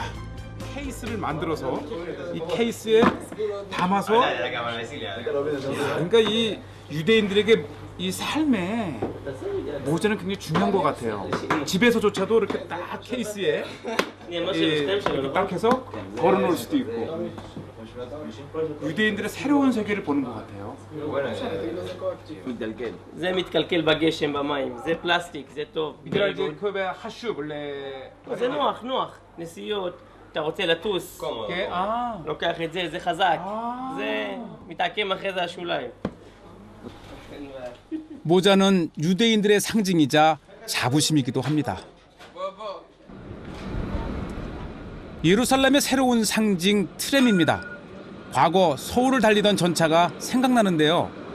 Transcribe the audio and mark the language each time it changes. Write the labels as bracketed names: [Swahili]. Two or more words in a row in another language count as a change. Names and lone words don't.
[Korean] 케이스를 만들어서 이 케이스에 담아서 그러니까 이 유대인들에게 이 삶에 모자는 굉장히 중요한 것 같아요. 집에서조차도 이렇게 딱 케이스에 이렇게 딱 해서 걸어놓을 수도 있고 유대인들의 새로운 세계를 보는 것 같아요. [Hebrew] זה מתקלקל בגשם במים, זה פלסטיק, זה טוב. בגלל זה כובע חשוב ל... זה נוח, נוח. נסיעות, אתה רוצה לטוס, [Korean] 아, [Hebrew] לוקח את זה, זה חזק. זה מתעקם אחרי זה השוליים. [Korean] 모자는 유대인들의 상징이자 자부심이기도 합니다. 예루살렘의 새로운 상징 트램입니다. 과거 서울을 달리던 전차가 생각나는데요.